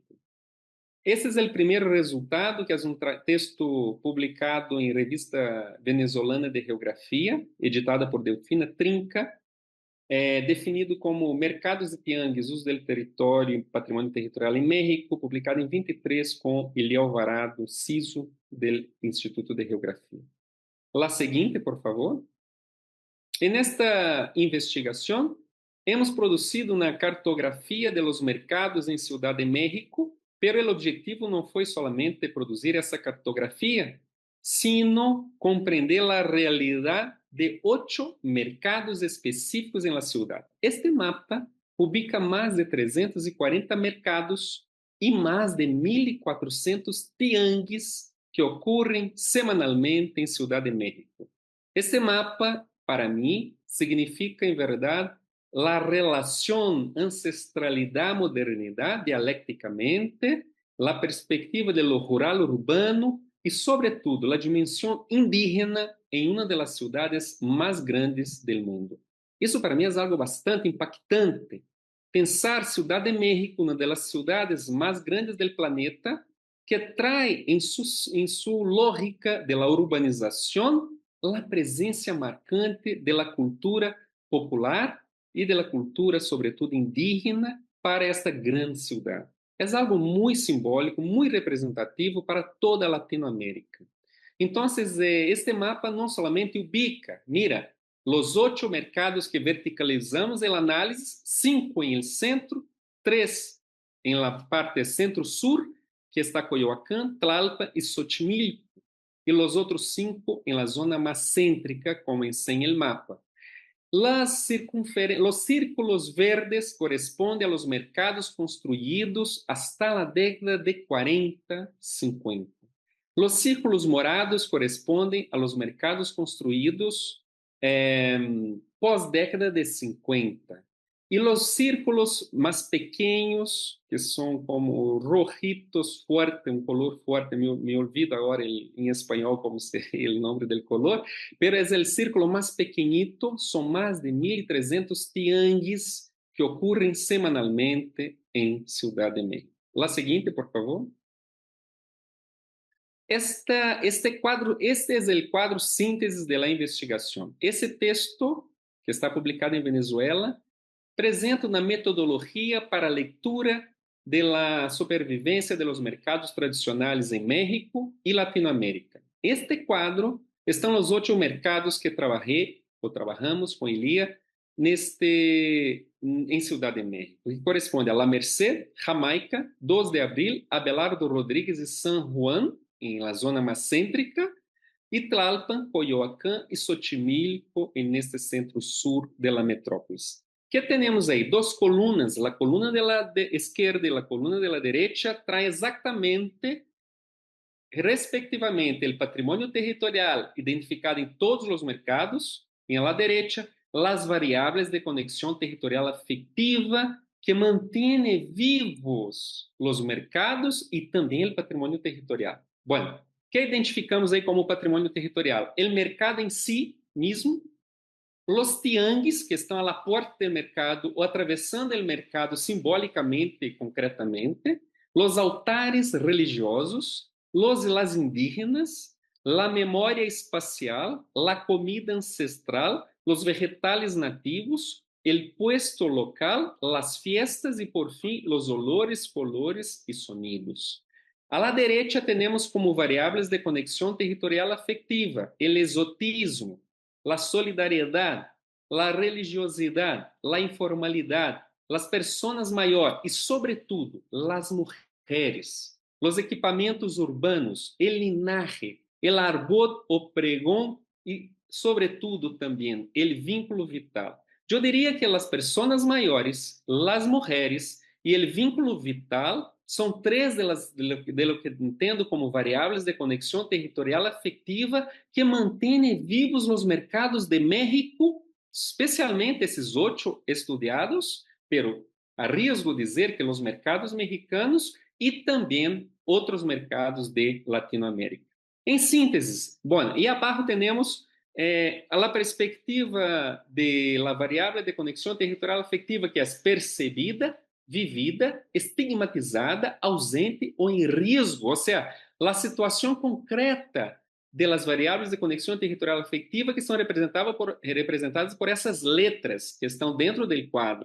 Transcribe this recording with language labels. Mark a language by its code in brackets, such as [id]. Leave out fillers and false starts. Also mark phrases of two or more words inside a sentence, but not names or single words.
[pt] Esse é o primeiro resultado, que é um texto publicado em Revista Venezolana de Geografia, editada por Delfina Trinca, definido como Mercados de Tianguis, Uso do Território e Patrimônio Territorial em México, publicado em 23 com Ilha Alvarado Ciso, do Instituto de Geografia. La seguinte, por favor. [es] En esta [pt] investigação, hemos produzido uma cartografia [es] de los [pt] mercados em Ciudad de México, [es] pero el objetivo [pt] não foi solamente produzir essa cartografia, sino compreender a realidade de 8 mercados específicos em [es] la ciudad. [pt] Este mapa ubica mais de 340 mercados e mais de 1.400 tianguis que ocorrem semanalmente em Ciudad de México. Este mapa, para mim, significa, em verdade, a relação ancestralidade-modernidade dialecticamente, a perspectiva [es] de lo rural [pt] urbano e, sobretudo, a dimensão indígena em uma das cidades mais grandes do mundo. Isso, para mim, é algo bastante impactante. Pensar Ciudad de México, uma das cidades mais grandes do planeta, que traz em sua lógica [es] de la [pt] urbanização a presença marcante da cultura popular e da cultura, sobretudo indígena, para esta grande cidade. É algo muito simbólico, muito representativo para toda a Latinoamérica. Então, este mapa não somente ubica, mira, os 8 mercados que verticalizamos em análise, 5 em [es] el centro, [pt] 3 em [es] la parte [pt] centro-sur, que está Coyoacán, Tlalpan e Xochimilco, e os outros 5 em [es] la zona [pt] mais cêntrica, como em [es] el mapa. Los círculos verdes correspondem a los mercados construídos hasta la década de 40, 50. Los círculos morados correspondem a los mercados construídos pós-década de 50. [pt] E os círculos mais pequenos, que são como [es] rojitos fuerte, [pt] um [es] color fuerte, [pt] me olvido agora em espanhol como seria o nome do color, pero é o círculo mais pequenito, são mais de 1.300 tianguis que ocorrem semanalmente em Ciudad de México. La seguinte, por favor. Este é o quadro síntese da investigação. Esse texto, que está publicado em Venezuela, apresenta uma metodologia para a leitura [es] de la supervivencia de los mercados tradicionales en México y Latinoamérica. [pt] Este cuadro estão os 8 mercados que [es] trabajé ou trabajamos [pt] com Elia em Ciudad de México, que corresponde a La Merced, Jamaica, 2 de Abril, Abelardo Rodríguez e San Juan, em [es] la zona [pt] mais cêntrica, e Tlalpan, Coyoacán e Xochimilco, neste centro-sur da metrópole. Que temos aí? 2 colunas, a coluna de esquerda e a coluna [es] de la derecha, [pt] traz exatamente, respectivamente, o patrimônio territorial identificado em todos os mercados, em [es] la derecha, [pt] as variáveis de conexão territorial afetiva que mantém vivos os mercados e também o patrimônio territorial. Bueno, que identificamos aí como patrimônio territorial? O mercado em si mesmo, os tianguis que estão à porta do mercado ou atravessando o mercado simbolicamente e concretamente, os altares religiosos, os e [es] las indígenas, [pt] a memória espacial, a comida ancestral, os vegetales nativos, o puesto local, as fiestas e, por fim, os [es] olores, colores [pt] e sonidos. [es] A la derecha [pt] temos como variáveis de conexão territorial afectiva, o exotismo, a solidariedade, a religiosidade, a informalidade, as pessoas maiores e, sobretudo, as mulheres, os equipamentos urbanos, o linaje, o argot, o pregão e, sobretudo, também o vínculo vital. Eu diria que as pessoas maiores, as mulheres e o vínculo vital são 3 [es] de lo que [pt] entendo como variáveis de conexão territorial afetiva que mantêm vivos os mercados de México, especialmente esses 8 estudiados, [es] pero arriesgo [pt] dizer que os mercados mexicanos e também outros mercados de Latinoamérica. Em síntese, bom, e abaixo temos a perspectiva [es] de la [pt] variável de conexão territorial afetiva que é percebida, vivida, estigmatizada, ausente ou em risco, ou seja, a situação concreta das variáveis de conexão territorial afetiva que são representadas por essas letras que estão dentro do quadro.